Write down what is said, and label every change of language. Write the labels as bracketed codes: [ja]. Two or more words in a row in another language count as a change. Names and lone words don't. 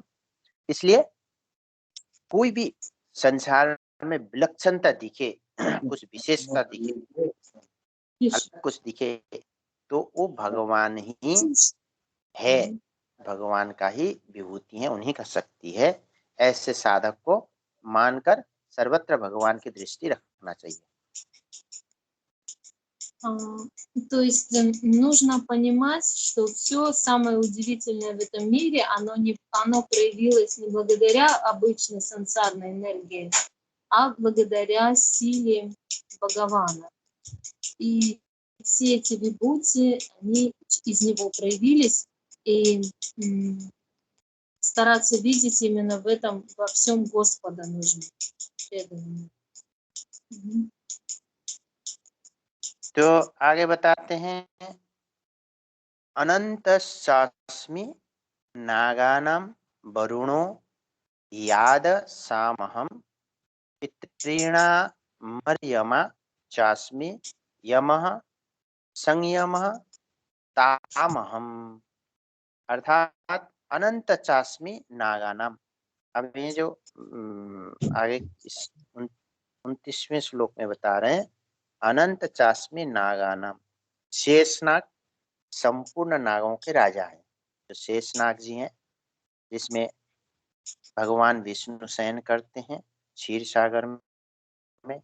[hi] इसलिए कोई भी संसार में विलक्षणता दिखे, कुछ विशेषता दिखे, कुछ दिखे, तो वो भगवान ही है, भगवान का ही विभूति है, उन्हीं का शक्ति है। ऐसे साधक को मानकर सर्वत्र भगवान की दृष्टि रखना चाहिए। [ru] То есть нужно понимать, что все самое удивительное в этом мире, оно проявилось не благодаря обычной сансарной энергии, а благодаря силе Бхагавана. И все эти вибхути, они из него проявились, и стараться видеть именно в этом, во всем Господа нужно. [hi] तो आगे बताते हैं, [sa] अनंतस्यास्मि नागानां वरुणो याद सामहं पितॄणामर्यमा चास्मि यमः संयमः तामहम्। अर्थात अनंत चास्मि नागानाम। [hi] अब ये जो आगे 29वें श्लोक में बता रहे हैं, [sa] अनंत चास्मि नागानाम, [hi] शेषनाग संपूर्ण नागों के राजा हैं। जो शेषनाग जी हैं, जिसमें भगवान विष्णु शयन करते हैं क्षीर सागर में।